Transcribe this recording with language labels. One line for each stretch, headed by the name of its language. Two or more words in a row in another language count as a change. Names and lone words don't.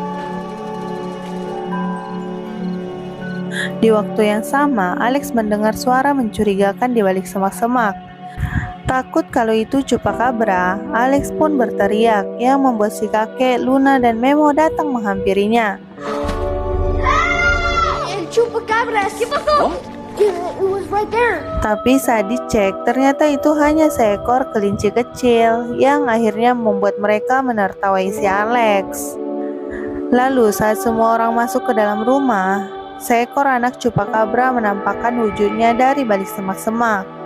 Indonesian: Di waktu yang sama, Alex mendengar suara mencurigakan di balik semak-semak. Takut kalau itu Chupacabra, Alex pun berteriak yang membuat si kakek, Luna, dan Memo datang menghampirinya.
Spanish: El Chupacabra, ¿qué pasó?
English: It was right there.
Indonesian: Tapi saat dicek, ternyata itu hanya seekor kelinci kecil yang akhirnya membuat mereka menertawai si Alex. Lalu saat semua orang masuk ke dalam rumah, seekor anak Chupacabra menampakkan wujudnya dari balik semak-semak.